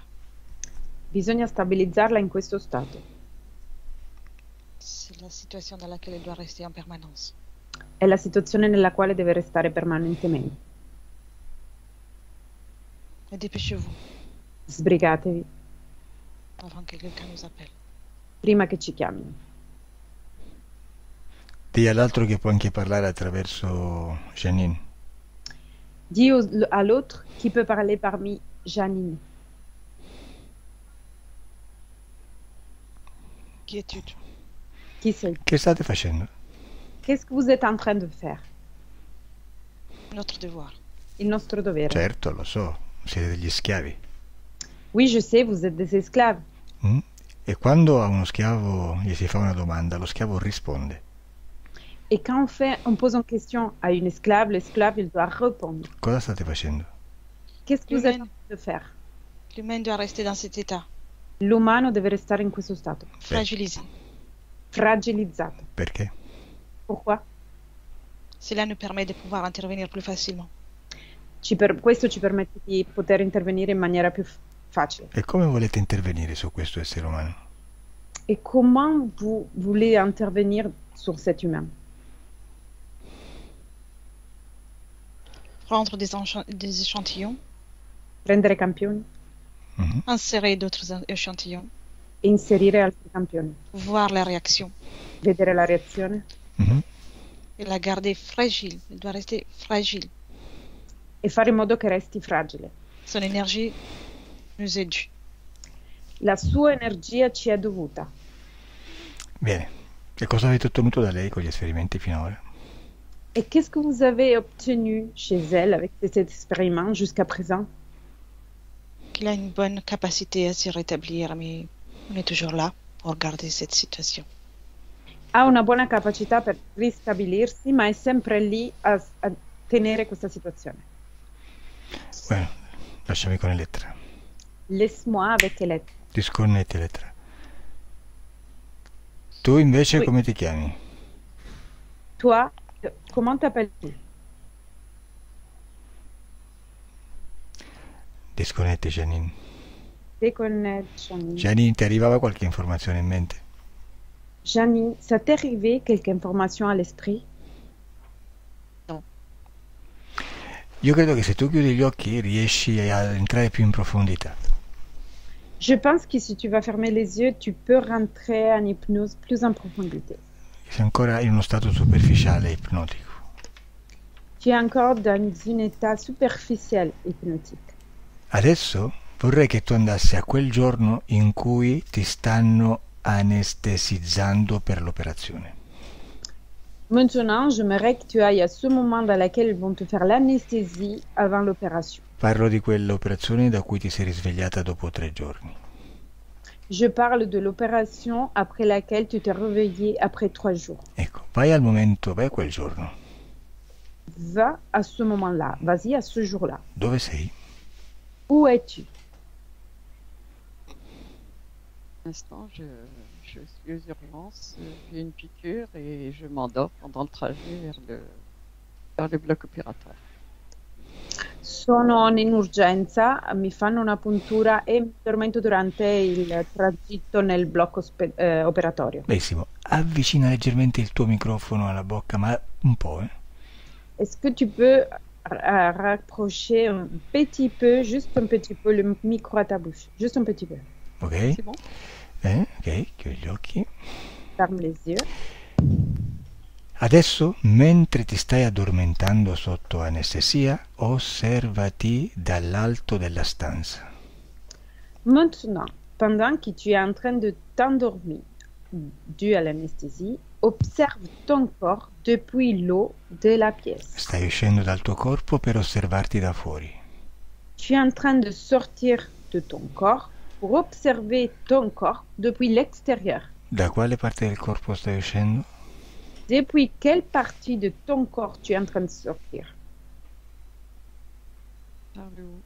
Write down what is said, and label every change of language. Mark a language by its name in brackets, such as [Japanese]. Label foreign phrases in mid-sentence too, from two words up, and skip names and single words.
[Italian] Bisogna stabilizzarla in questo stato. [French] C'est la situation dans laquelle elle doit rester en permanence. [Italian] È la situazione nella quale deve restare permanentemente. [French] Et dépêchez-vous [Italian] Sbrigatevi [French] avant que quelqu'un nous appelle. [Italian] prima che ci chiamino. Dì all'altro che può anche parlare attraverso Janine. [French] Dis à l'autre qui peut parler parmi Janine. Qui es-tu, toi? [Italian] Qui sei? Che state facendo? [French] Qu'est-ce que vous êtes en train de faire? Notre devoir. [Italian] Il nostro dovere. Certo, lo so, siete degli schiavi. [French] Oui, je sais, vous êtes des esclaves. Mm? [Italian] E quando a uno schiavo gli si fa una domanda, lo schiavo risponde. [French] Et quand on pose une question à une esclave, l'esclave, il doit répondre. [Italian] Cosa state facendo? [French] Qu'est-ce que vous êtes en train de faire? L'humain doit rester dans cet état, [Italian] L'umano deve restare in questo stato, [French] fragilisé. [Italian] fragilizzato. Perché? [French] Pourquoi? Cela nous permet de pouvoir intervenir plus facilement. [Italian] Questo ci permette di poter intervenire in maniera più facile. E come volete intervenire su questo essere umano? [French] Et comment vous voulez intervenir sur cet humain? Prendre des échantillons, [Italian] Prendere campioni Mhm. [French] insérer d'autres échantillons, [Italian] e inserire altri campioni, [French] voir la réaction [Italian] vedere la reazione Mhm. [French] et la garder fragile. Elle doit rester fragile. [Italian] e fare in modo che resti fragile. [French] Son énergie nous est due. [Italian] La sua energia ci è dovuta. Bene. E cosa avete ottenuto da lei con gli esperimenti finora? [French] Et qu'est-ce que vous avez obtenu chez elle avec cet expériment jusqu'à présent? Qu'il a une bonne capacité à se rétablir, mais on est toujours là pour garder cette situation. [Italian] Ha una buona capacità per ristabilirsi, ma è sempre lì a tenere questa situazione. Bueno, lasciami con Elettra. [French] Laisse-moi avec Elettra. [Italian] Disconnetti Elettra. Tu invece [French] Oui. [Italian] come ti chiami? [French] Toi, comment t'appelles-tu? [Italian] Disconnetti Janine. [French] Déconnexion. [Italian] Gianni, ti arrivava qualche informazione in mente? [French] Janie, ça t'est arrivé quelque information à l'esprit? [Italian] Io credo che se tu chiudi gli occhi riesci a entrare più in profondità. [French] Je pense que si tu vas fermer les yeux, tu peux rentrer en hypnose plus en profondité. [Italian] Sei ancora in uno stato superficiale ipnotico. [French] Tu es encore dans un état superficiel hypnotique. [Italian] Adesso vorrei che tu andassi a quel giorno in cui ti stanno anestesizzando per l'operazione. [French] Maintenant, j'aimerais que tu ailles à ce moment dans lequel ils vont te faire l'anesthésie avant l'opération. [Italian] Parlo di quell'operazione da cui ti sei risvegliata dopo 3 giorni. [French] Je parle de l'opération après laquelle tu t'es réveillé après 3 jours. [Italian] Ecco, vai al momento, vai a quel giorno. [French] Va à ce moment-là, vas-y à ce jour-là. [Italian] Dove sei? [French] Où es-tu? Pour l'instant, je suis aux urgences, j'ai une piqûre et je m'endors pendant le trajet vers le bloc opératoire. [Italian] Sono in urgenza, mi fanno una puntura e mi addormento durante il tragitto nel blocco operatorio. Benissimo, avvicina leggermente il tuo microfono alla bocca, ma un po', [French] Est-ce que tu peux rapprocher un petit peu, juste un petit peu, le micro à ta bouche? Juste un petit peu. Ok? C'est bon? [Italian] Ok, chiudi gli occhi. [French] Ferme les yeux. [Italian] Adesso, mentre ti stai addormentando sotto anestesia, osservati dall'alto della stanza. [French] Maintenant, pendant que tu es en train de t'endormir dû à l'anesthésie, observe ton corps depuis l'eau de la pièce. [Italian] Stai uscendo dal tuo corpo per osservarti da fuori. [French] Tu es en train de sortir de ton corps pour observer ton corps depuis l'extérieur. [Italian] Da quale parte del corpo stai uscendo? [French] Depuis quelle partie de ton corps tu es en train de sortir? Par le haut.